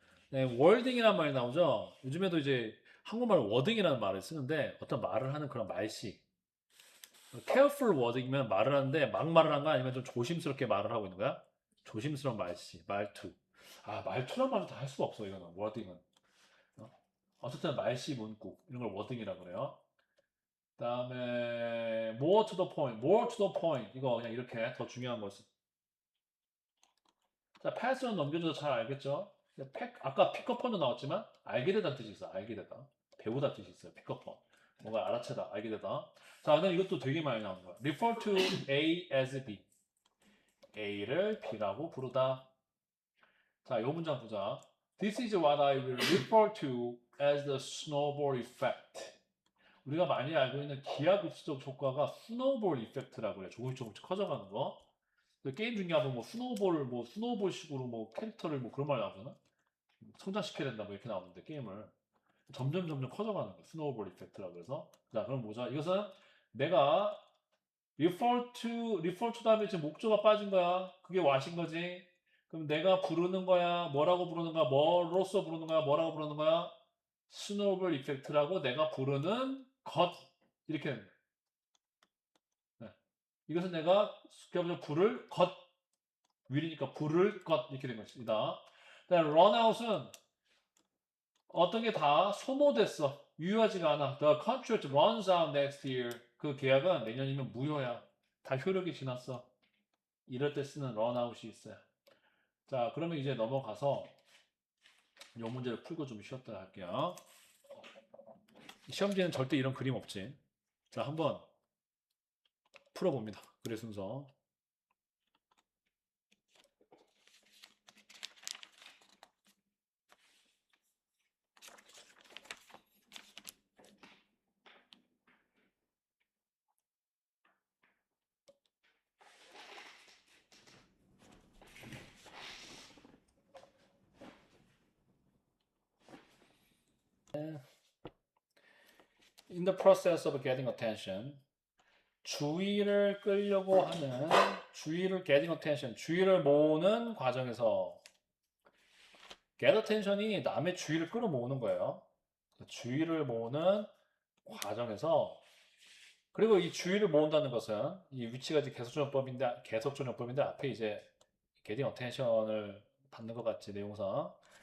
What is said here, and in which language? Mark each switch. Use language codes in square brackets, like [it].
[ko] 네, wording이라는 말이 나오죠. 요즘에도 이제 한국말 wording이라는 말을 쓰는데 어떤 말을 하는 그런 말씨. careful wording이면 말을 하는데 막 말을 한 거 아니면 좀 조심스럽게 말을 하고 있는 거야? 조심스러운 말씨, 말투. 아, 말투란 말도 다 할 수가 없어, 이거는, wording은. 어? 어쨌든 말씨, 문구. 이런 걸 wording이라고 그래요. 그 다음에 [en] more to the point, more to the point. [ko] 이거 그냥 이렇게 더 중요한 것을. 자, pass는 넘겨줘도 잘 알겠죠? 아까 pick-up도 나왔지만 알게 되다는 뜻이 있어. 알게 되다. 배우다 뜻이 있어요. pick-up. 뭔가 알아채다. 알게 되다. 자, 근데 이것도 되게 많이 나오는 거야. [en] refer to A as B. [ko] A를 B라고 부르다. 자, 이 문장 보자. [en] This is what I will refer to as the snowball effect. [ko] 우리가 많이 알고 있는 기하급수적 효과가 스노우볼 이펙트라고 그래. 조금씩 조금씩 커져가는 거. 게임 중에 하면 뭐 스노우볼식으로 뭐 캐릭터를 뭐 그런 말 나오잖아. 성장시켜야 된다 뭐 이렇게 나오는데 게임을 점점 점점 커져가는 거야. 스노우볼 이펙트라고 해서. 자, 그럼 보자. 이것은 내가 refer to 다음에 지금 목조가 빠진 거야. 그게 what인 거지. 그럼 내가 부르는 거야. 뭐라고 부르는 거야? 뭐로서 부르는 거야? 뭐라고 부르는 거야? 스노우볼 이펙트라고 내가 부르는 것. 이렇게 되는 거야. 네. 이것은 내가 기업적으로 부를 것. will이니까 부를 것. 이렇게 된 것이다. 그다음에 run out은 어떤 게 다 소모됐어. 유효하지가 않아. [en] The contract runs out next year. [ko] 그 계약은 내년이면 무효야. 다 효력이 지났어. 이럴 때 쓰는 run out이 있어요. 자, 그러면 이제 넘어가서 이 문제를 풀고 좀 쉬었다 할게요. 시험지에는 절대 이런 그림 없지. 자, 한번 풀어봅니다. 글의 순서. [en] In the process of getting attention. [ko] 주의를 끌려고 하는, 주의를 getting attention, 주의를 모으는 과정에서 get attention이 남의 주의를 끌어모으는 거예요. 주의를 모으는 과정에서 그리고 이 주의를 모은다는 것은 이 위치가 이제 계속조정법인데 앞에 이제 getting attention을 받는 것 같지 내용상.